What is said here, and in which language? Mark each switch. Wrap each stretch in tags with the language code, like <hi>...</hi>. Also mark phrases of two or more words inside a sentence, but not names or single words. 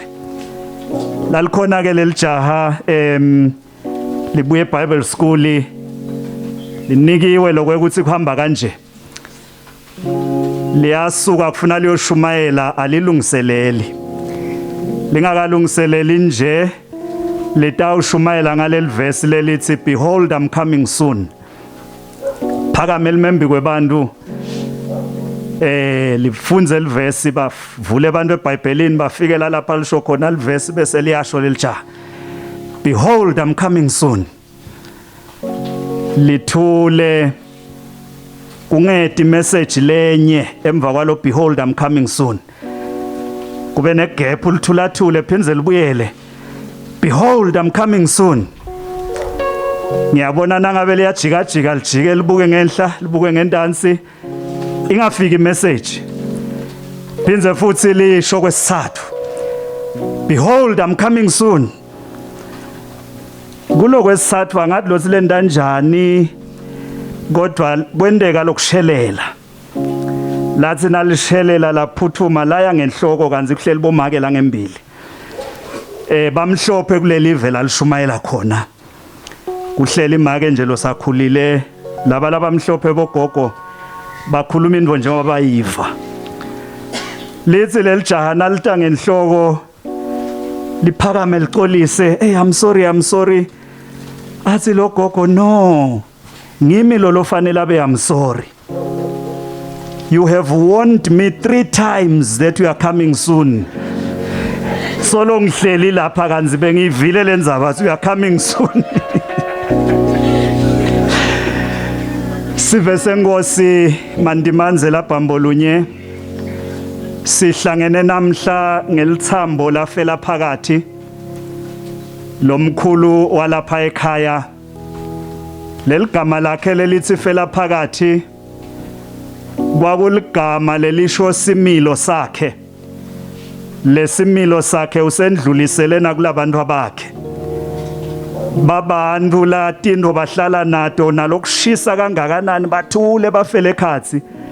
<ss>Lalikhona ke lelijaha libuye eBible School linikiwe lokwekuthi kuhamba kanje. Liyasuka kufuna liyoshumayela alilungiseleli. Lingakalungiseleli nje litawushumayela ngaleli verse lelithi</ss> <en>behold I'm coming soon.</en> <ss>Phakame limembi kwebantu lifunze elivesi bavule abantu eBhayibhelini bafikela lapha lisho khona livesi bese liyasho lelijaha</ss> <en>behold I'm coming soon.</en> <ss>Lithule kungedi message lenye emva kwalo</ss> <en>behold I'm coming soon.</en> <ss>Kube negap ulithulathule phinze libuyele</ss> <en>behold I'm coming soon.</en> <ss>Ngiyabona nangabe liyajika lijike libuke ngenhla libuke ngendansi ingafiki message. Phinze futhi lisho kwesithathu</ss> <en>behold I'm coming soon.</en> <ss>kulokwesithathu angathi lo silenda kanjani kodwa kwendeka lokushelela lathi nalishelela laphuthuma laya ngenhloko kanzi kuhleli bomake la ngembili bamhlophe kuleli vela lishumayela khona kuhleli imake nje losakhulile laba labamhlophe bogogo bakhuluma indvo njengoba bayiva lithi lelijaha nalita ngenhloko liphakame liqolise</ss> <en>hey I'm sorry</en> <ss>athi lo gogo no ngimi lo fanele abe</ss> <en>I'm sorry you have warned me 3 times that you are coming soon</en> <ss>solo ngihleli lapha kanzi bengivile lenzaba</ss> <en>you are coming soon</en> <ss>sive senkosi Mandimanze labhambolunye sihlangene namhla ngelithambo lafela phakathi lomkhulu walapha ekhaya leligama lakhe lelithi fela phakathi kwakuligama lelisho similo sakhe lesimilo sakhe usendlulisele nakulabantu abakhe babantu latindo bahlala nato nalokushisa kangakanani bathule bafele ekhathi</ss>